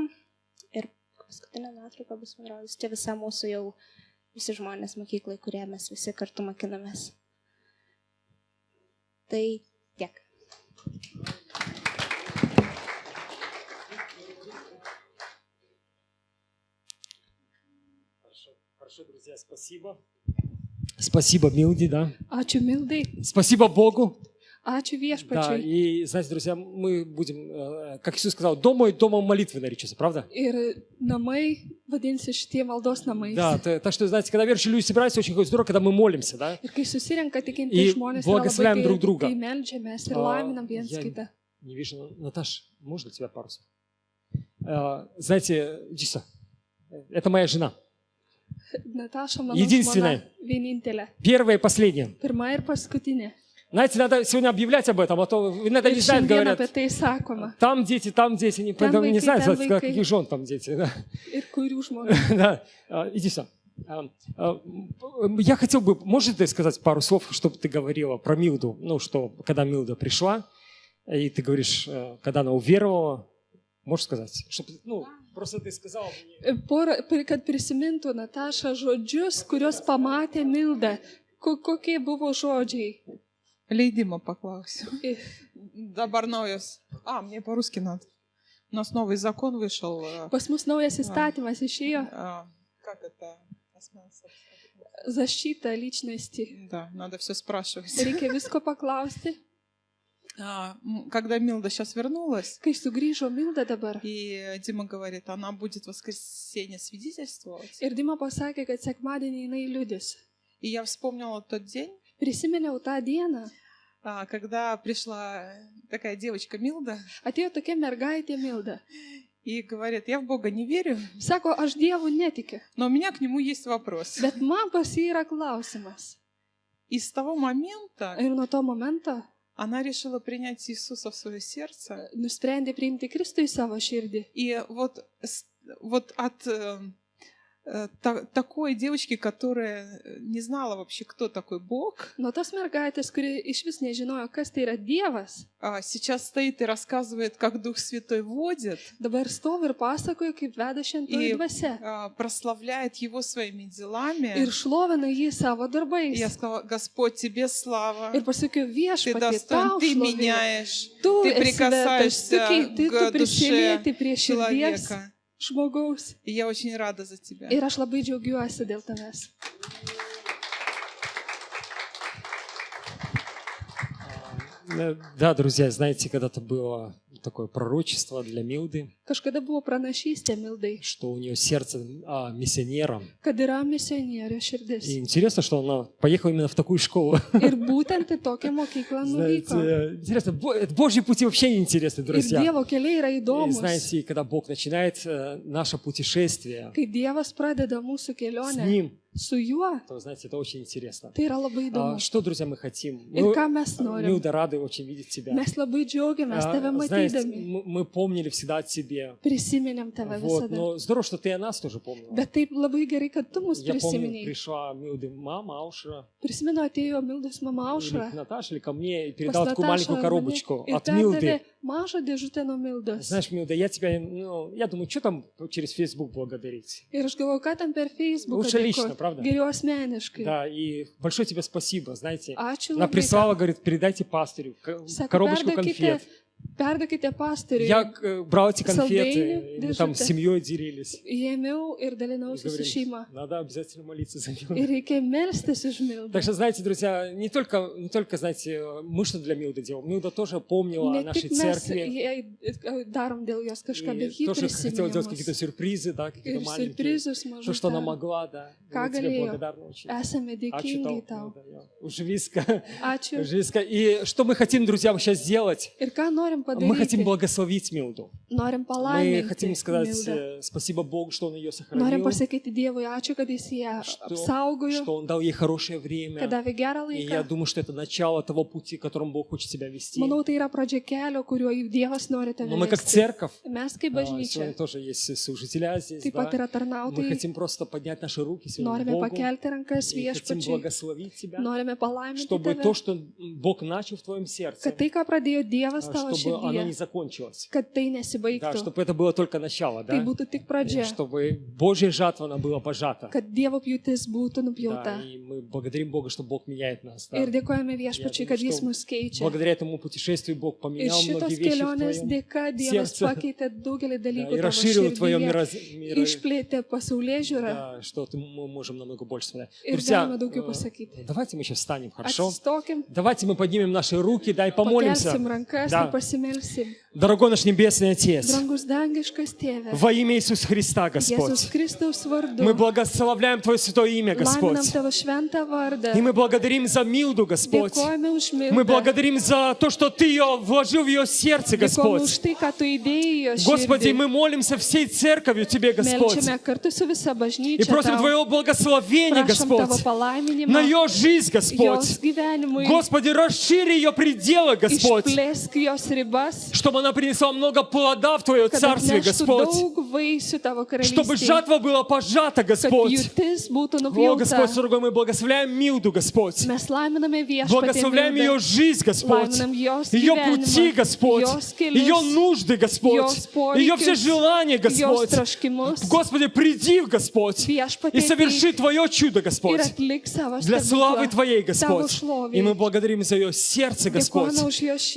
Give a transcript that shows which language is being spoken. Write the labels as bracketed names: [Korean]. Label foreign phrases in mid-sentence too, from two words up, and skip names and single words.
[Lithuanian] Ir paskutinė nuotrauka bus, man rodos, čia visa mūsų jau visi žmonės mokyklai, kurie mes visi kartu mokinamės. Tai tiek. [Russian] Хорошо, друзья, спасибо. Спасибо, Милде, да. [Lithuanian] Ačiū Mildai, [Russian] Спасибо Богу. [Lithuanian] ačiū [Russian] Да, [Lithuanian] viešpačiui. [Russian] и, знаете, друзья, мы будем, как Иисус сказал, домом молитвы наречется, правда? [Lithuanian] Ir namai vadinsi šitie maldos namais. [Russian] Да, так что, знаете, когда верующие люди собираются, очень здорово, когда мы молимся, да? [Lithuanian] Ir kai susirenka tikinti [Russian] И [Lithuanian] žmonės, yra [Russian] благословляем друг друга. [Lithuanian] kai meldžiamės ir [Russian] А, [Lithuanian] laiminam viens [Russian] я [Lithuanian] kitą. [Russian] Не вижу, Наташ, можно тебя пару слов? Знаете, Джиса, это моя жена. [Lithuanian] Nataša, mano [Russian] Единственная. [Lithuanian] žmona, vienintelė. [Russian] Первая и последняя. [Lithuanian] Pirma ir paskutinė. [Russian] Знаете, надо сегодня объявлять об этом, а то иногда не [Lithuanian] Ir [Russian] знают, [Lithuanian] šiandien apie [Russian] говорят, [Lithuanian] tai sakoma. [Russian] там дети, не, Там не [Lithuanian] vaikai, [Russian] знают, там каких [Lithuanian] vaikai. [Russian] жен там дети. Да. [Lithuanian] Ir kurių žmonių. [Russian] Да. Иди сюда. Я хотел бы, можешь ты сказать пару слов, чтобы ты говорила про Милду? Ну, что, когда Милда пришла, и ты говоришь, когда она уверовала, можешь сказать? Чтобы, ну, просто ты сказала мне. [Lithuanian] Kad prisimintų Nataša žodžius, kuriuos pamatė Milda. Kokie buvo žodžiai? Leidimo paklausiu. [Russian] И- [Lithuanian] Dabar naujas. [Russian] Мне по-русски надо. У нас новый закон вышел. [Lithuanian] Pas mus naujas įstatymas išėjo. [Russian] Как это? Zašyta личности. Да, надо все спрашивать. [Lithuanian] Reikia visko paklausti. [Russian] Когда Милда сейчас вернулась, [Lithuanian] Kai sugrįžo Milda dabar. [Russian] и Дима говорит, она будет в воскресенье свидетельствовать. [Lithuanian] Ir Dima pasakė, kad sekmadienį jinai liudys. [Russian] И я вспомнила тот день, [Lithuanian] Prisiminiau tą dieną. [Russian] когда пришла такая девочка Милда [Lithuanian] Atėjo tokia mergaitė Milda. [Russian] и говорит, я в Бога не верю, [Lithuanian] Sako, aš Dievu netikiu. [Russian] но у меня к нему есть вопрос. [Lithuanian] Bet man pas jį yra klausimas. [Russian] И с того момента [Lithuanian] Ir nuo to momento [Russian] она решила принять Иисуса в свое сердце. [Lithuanian] nusprendė priimti Kristų į savo širdį. [Russian] И вот от такой девочки, которая не знала вообще, кто такой Бог, [Lithuanian] Nuo tos mergaitės, kuri iš vis nežinojo, kas tai yra Dievas, [Russian] сейчас стоит и рассказывает, как Дух Святой водит, [Lithuanian] dabar stovi ir pasakoja, kaip veda šventoji [Russian] И- [Lithuanian] dvasia. [Russian] прославляет Его своими делами. [Lithuanian] Ir šlovina jį savo [Russian] И [Lithuanian] darbais. [Russian] я сказала, Господь, Тебе слава, [Lithuanian] Ir pasakiau, [Russian] Ты [Lithuanian] viešpatie, [Russian] достоин, [Lithuanian] tau [Russian] Ты [Lithuanian] šlovė. [Russian] меняешь, [Lithuanian] Tu [Russian] Ты [Lithuanian] esi vertas, tu [Russian] прикасаешься [Lithuanian] keiti, tu [Russian] к душе [Lithuanian] prisilieti prie širdies [Russian] человека. [Lithuanian] žmogaus. [Russian] И я очень рада за Тебя. [Lithuanian] Ir aš labai džiaugiuosi dėl tavęs. [Russian] Да, друзья, знаете, когда-то было такое пророчество для Милды, [Lithuanian] Kažkada buvo pranašystė Mildai, [Russian] что у нее сердце миссионера. [Lithuanian] kad yra misionierių širdis. [Russian] И интересно, что она поехала именно в такую школу. [Lithuanian] Ir būtent į tokią mokyklą nuvyko. [Russian] Знаете, интересно, Божьи пути вообще неинтересны, [Lithuanian] Ir [Russian] друзья. [Lithuanian] Dievo keliai yra [Russian] И [Lithuanian] įdomus. [Russian] знаете, когда Бог начинает наше путешествие [Lithuanian] Kai Dievas pradeda mūsų [Russian] с [Lithuanian] kelionę [Russian] Ним, [Lithuanian] su juo, [Russian] то, знаете, это очень интересно. [Lithuanian] tai yra labai įdomu. [Russian] Что, друзья, мы хотим? [Lithuanian] Ir ką mes norim? [Russian] Милда, рады очень видеть тебя. [Lithuanian] Mes labai džiaugiamės tave [Russian] Знаете, [Lithuanian] matydami. [Russian] мы помнили всегда о тебе. [Lithuanian] Prisiminėm tave [Russian] Вот, [Lithuanian] visada. [Russian] но здорово, что ты о нас тоже помнила. [Lithuanian] Bet taip labai gerai, kad tu mus [Russian] Я помню, [Lithuanian] prisiminiai. [Russian] пришла Милды мама Ауша, [Lithuanian] Prisimenu, atėjo Mildos mama [Russian] или [Lithuanian] Aušra. [Russian] к Наташе, или ко мне, и [Lithuanian] Pas [Russian] передала такую [Lithuanian] Natašą [Russian] маленькую [Lithuanian] ar [Russian] коробочку [Lithuanian] mane ir [Russian] от Милды. [Lithuanian] perdavė mažą dėžutę nuo Mildos. [Russian] Знаешь, Милда, я тебя, я думаю, что там через Facebook благодарить? [Lithuanian] Ir aš galvoju, ką ten per Facebook. [Russian] Лучше лично, правда? [Lithuanian] Geriau asmeniškai. [Russian] Да, и большое тебе спасибо, знаете. [Lithuanian] Ačiū [Russian] Она [Lithuanian] labai. [Russian] прислала, говорит, передайте пастырю [Lithuanian] Sako, [Russian] коробочку конфет. [Lithuanian] Perduokite pastoriui. [Russian] Я брал эти конфеты, [Lithuanian] Saldainių [Russian] и мы там с [Lithuanian] dėžutę. [Russian] семьей делились. [Lithuanian] Ėmiau ir [Russian] И [Lithuanian] dalinausi su [Russian] говорим, [Lithuanian] šeima. [Russian] надо обязательно молиться за Милду. [Lithuanian] Ir reikia melstis už Mildą. [Russian] Так что, знаете, друзья, не только, знаете, мы что для Милды делаем. Милда тоже помнила о [Lithuanian] Ne [Russian] нашей [Lithuanian] tik mes [Russian] церкви. [Lithuanian] darom dėl jos kažką, [Russian] И [Lithuanian] bet ji [Russian] тоже хотела делать какие-то [Lithuanian] prisiminimus. [Russian] сюрпризы, да, какие-то [Lithuanian] Ir [Russian] маленькие. [Lithuanian] surprizus [Russian] То, что она [Lithuanian] mažus. [Russian] могла, да. [Lithuanian] Ką [Russian] Мы тебе [Lithuanian] galėjo. [Russian] благодарны очень. [Lithuanian] Esame dėkingi tau. Už viską. Ačiū. Už viską. [Russian] И что мы хотим, друзья, сейчас сделать? [Lithuanian] Ir ką norim [Russian] Мы хотим [Lithuanian] padaryti? [Russian] благословить Милду. [Lithuanian] Norim [Russian] Мы [Lithuanian] palaiminti [Russian] хотим сказать [Lithuanian] Mildą. [Russian] спасибо Богу, что Он ее [Lithuanian] Norim [Russian] сохранил, [Lithuanian] pasakyti Dievui ačiū, kad jis ją apsaugojo, [Russian] что Он дал ей хорошее [Lithuanian] kad [Russian] время. [Lithuanian] davė gerą [Russian] И я [Lithuanian] laiką. [Russian] думаю, что это начало того пути, которым Бог хочет тебя вести. [Lithuanian] Manau, tai yra pradžia kelio, kuriuo Dievas nori tave [Russian] Но мы как [Lithuanian] vesti. [Russian] церковь, [Lithuanian] Mes kaip [Russian] сегодня [Lithuanian] bažnyčia, [Russian] тоже есть служителя здесь, [Lithuanian] taip pat [Russian] да. [Lithuanian] yra [Russian] Мы [Lithuanian] tarnautojai, [Russian] хотим просто поднять наши руки сегодня [Lithuanian] norime [Russian] Богу [Lithuanian] pakelti rankas [Russian] и хотим [Lithuanian] viešpačiai, [Russian] благословить тебя, [Lithuanian] norime palaiminti [Russian] чтобы [Lithuanian] tave, [Russian] то, что Бог начал в твоем сердце, [Lithuanian] kad tai, ką pradėjo Dievas tavo [Russian] чтобы чтобы оно не [Lithuanian] širdyje, [Russian] закончилось. [Lithuanian] kad tai [Russian] Да, [Lithuanian] nesibaigtų, [Russian] чтобы это было только начало, [Lithuanian] tai [Russian] да? [Lithuanian] būtų tik pradžia, [Russian] Чтобы Божья жатва, она была пожата. [Lithuanian] kad Dievo pjūtis būtų nupjauta. [Russian] Да, и мы благодарим Бога, что Бог меняет нас. Да? [Lithuanian] Ir dėkojame viešpačiui, kad [Russian] думаю, [Lithuanian] Jis [Russian] что [Lithuanian] mus keičia. [Russian] Благодаря этому путешествию Бог [Lithuanian] Ir [Russian] поменял [Lithuanian] šitos [Russian] многие вещи в [Lithuanian] kelionės [Russian] твоем [Lithuanian] dėka Dievas [Russian] сердце. [Lithuanian] pakeitė daugelį [Russian] Да, [Lithuanian] dalykų [Russian] и [Lithuanian] tavo [Russian] расширил твое [Lithuanian] širdyje, išplėtė pasaulyje žiūrą [Russian] да, что мы можем намного больше смотреть. [Lithuanian] ir [Russian] Друзья, [Lithuanian] galime daugiau pasakyti. [Russian] давайте мы сейчас встанем, хорошо? [Lithuanian] Atsistokim, [Russian] Давайте мы поднимем наши руки, да, и помолимся. [Lithuanian] pakelsim rankas [Russian] Да. [Lithuanian] ir pasimelsim. [Russian] Дорогой наш Небесный Отец, [Lithuanian] Drangus dangiškas tėve, [Russian] во имя Иисуса Христа, [Lithuanian] Jėzus [Russian] Господь, [Lithuanian] Kristaus vardu, [Russian] мы благословляем Твое святое имя, Господь. [Lithuanian] laiminam tavo šventą vardą, [Russian] И мы благодарим за Милду, Господь. [Lithuanian] dėkojame už [Russian] Мы [Lithuanian] mildą, [Russian] благодарим за то, что Ты ее вложил в ее сердце, [Lithuanian] dėkojame [Russian] Господь. [Lithuanian] už tai, ką tu įdėjai jo [Russian] Господи, [Lithuanian] širdį. [Russian] мы молимся всей церковью Тебе, Господь. [Lithuanian] Melčiame kartu su visa [Russian] И [Lithuanian] bažnyčia [Russian] просим [Lithuanian] tau, [Russian] Твоего благословения, [Lithuanian] prašom tavo [Russian] Господь, [Lithuanian] palaiminimą, [Russian] на ее жизнь, [Lithuanian] jos [Russian] Господь. [Lithuanian] gyvenimui, [Russian] Господи, расшири ее пределы, Господь, [Lithuanian] išplėsk jos ribas, [Russian] чтобы она принесла много плода в Твое [Lithuanian] kad [Russian] Царствие, [Lithuanian] atneštų [Russian] Господь. [Lithuanian] daug vaisių tavo [Russian] Чтобы [Lithuanian] karalystėje, [Russian] жатва была пожата, [Lithuanian] kad [Russian] Господь. [Lithuanian] pjūtis būtų [Russian] О, Господь, [Lithuanian] nupjauta. [Russian] дорогой, мы благословляем Милду, Господь. [Lithuanian] Mes laiminame viešpatį [Russian] Благословляем ее [Lithuanian] Mildą, [Russian] жизнь, Господь. [Lithuanian] laiminam jos [Russian] Ее пути, [Lithuanian] gyvenimą, [Russian] Господь. [Lithuanian] jos [Russian] Ее [Lithuanian] kelius, [Russian] нужды, Господь. [Lithuanian] jos [Russian] Ее все [Lithuanian] poreikius, [Russian] желания, [Lithuanian] jos [Russian] Господь. [Lithuanian] troškimus, [Russian] Господи, приди, Господь, и [Lithuanian] viešpatį [Russian] соверши Твое чудо, [Lithuanian] ir [Russian] Господь, [Lithuanian] atlik savo [Russian] для славы [Lithuanian] stebuklą [Russian] Твоей, [Lithuanian] tavo [Russian] Господь. И мы [Lithuanian] šloviai. [Russian] благодарим за ее сердце, Господь, [Lithuanian] Dėkojame už jos